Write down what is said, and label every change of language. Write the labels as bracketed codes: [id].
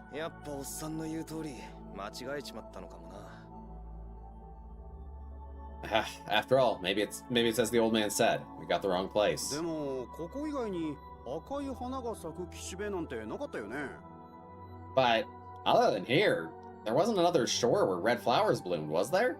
[ja] やっぱおっさんの言う通り、間違えちまったのかもな。 [en] After all, maybe it's as the old man said. We got the wrong place. [ja] でもここ以外に赤い花が咲く岸辺なんてなかったよね。 [en] But other than here, there wasn't another shore where red flowers bloomed, was there?